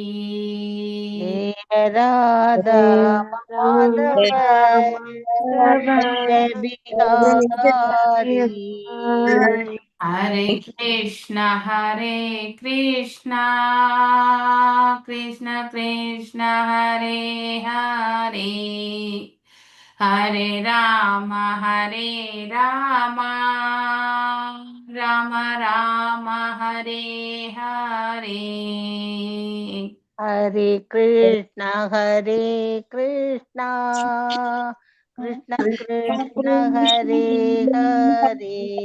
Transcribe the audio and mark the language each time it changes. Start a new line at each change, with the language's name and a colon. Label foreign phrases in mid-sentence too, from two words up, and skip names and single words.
Sanskrit: जय राधा माधव कुञ्ज बिहारी. हरे कृष्णा हरे कृष्णा कृष्ण कृष्ण हरे हरे. हरे राम राम राम हरे हरे. हरे कृष्णा कृष्ण कृष्ण हरे हरे.